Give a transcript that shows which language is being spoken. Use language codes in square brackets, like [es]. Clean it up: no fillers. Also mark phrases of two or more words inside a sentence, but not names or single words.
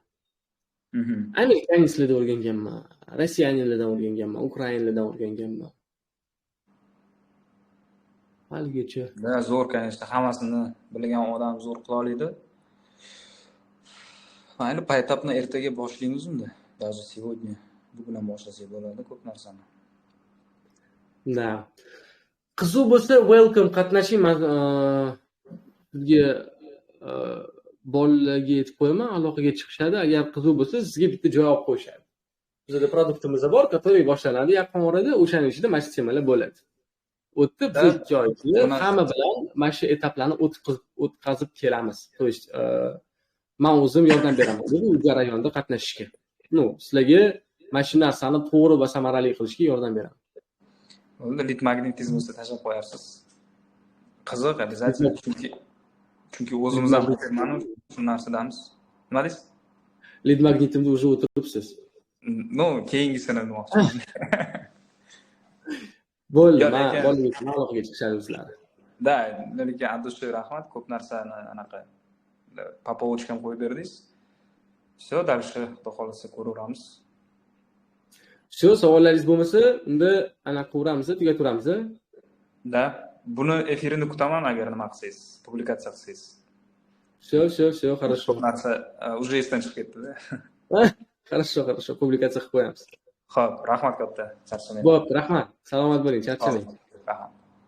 [uz] Amerikanlardan o'rganganman, Rossiyaliklardan o'rganganman, Ukrainalardan o'rganganman. Haligacha. Zo'r, конечно, hammasini bilgan odam zo'r qila oladi. Mayli, paytapni ertaga boshlaymiz unda. [ru] Даже сегодня [uz] bugun boshlasak bo'ladi ko'p narsani. Da. Qiziq bo'lsa, welcome, qatnashing. Sizga bolalarga aytib qo'yaman, aloqaga chiqishadi. Agar qiziq bo'lsa, sizga bitta joy olib qo'yishadi. bizada produktimiz bor, который boshlanadi yaqin orada, o'shaning ichida mana shu temalar bo'ladi. O'tdi biz 2 oy ichida hamma bilan mana shu etaplarni o'tkazib kelamiz. [ru] То есть [uz] men o'zim yordam beraman bu jarayonda qatnashishga. Sizlarga mana shu narsani to'g'ri va samarali qilishga yordam beraman. Unda lit magnetizmni tashlab qo'yarsiz. Qiziq, обязательно. Chunki o'zimiz ham mana shu narsadamiz. Nima deysiz? Lit magnetimda уже o'tiribsiz. Keyingisini demoqchiman. Bo'ldi, men aloqaga chiqishadi o'zlari. Da, lekin Abdusha rahmat, ko'p narsani anaqa popovочкам qo'yib berdingiz. [ru] Все, дальше [uz] xudo xolasa ko'raveramiz. Shu savollaringiz bo'lmasa, unda anaqa qilamiz, tugatamiz. Da, buni efirini kutaman agar nima qilsangiz, publikatsiya qilsangiz. [ru] Все, хорошо. [uz] Ko'p narsa уже esdan chiqib ketdi-da. Хорошо, publikatsiya qilib qo'yamiz. Xo'p, rahmat katta. Charchamang. Bo'pti, rahmat. Salomat bo'ling, charchamang. Rahmat.